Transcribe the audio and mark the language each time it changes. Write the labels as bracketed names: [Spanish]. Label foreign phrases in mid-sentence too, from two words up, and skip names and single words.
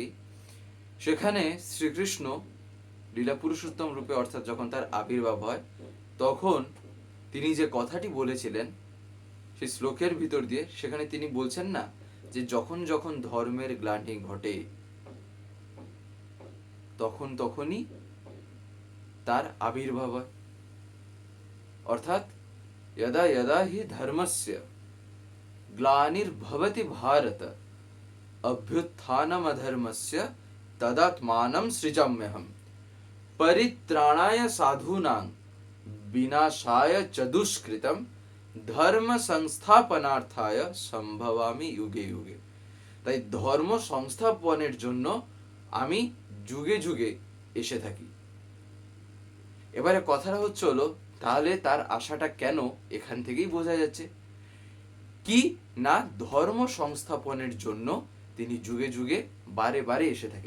[Bangla] সেখানে শ্রীকৃষ্ণ লীলা পুরুষোত্তম রূপে, অর্থাৎ যখন তার আবির্ভাব হয়, তখন তিনি যে কথাটি বলেছিলেন সেই শ্লোকের ভিতর দিয়ে, সেখানে তিনি বলছেন না যে যখন যখন ধর্মের গ্লানি ঘটে তখন তখনই তার আবির্ভাব হয়। [Sanskrit] অর্থাৎ यदा यदा हि धर्मस्य ग्लानिर्भवति भारत अभ्युत्थानमधर्मस्य तदात्मानं सृजाम्यहम् परित्राणाय साधूनां विनाशाय च दुष्कृतं ধর্ম সংস্থাপনার্থায় সম্ভবামি যুগে যুগে। [Bangla] তাই ধর্ম সংস্থাপনের জন্য আমি যুগে যুগে এসে থাকি। এবারে কথাটা হলো, তাহলে তার আশাটা কেন, এখান থেকেই বোঝা যাচ্ছে কি না, ধর্ম সংস্থাপনের জন্য তিনি যুগে যুগে বারে বারে এসে থাকেন।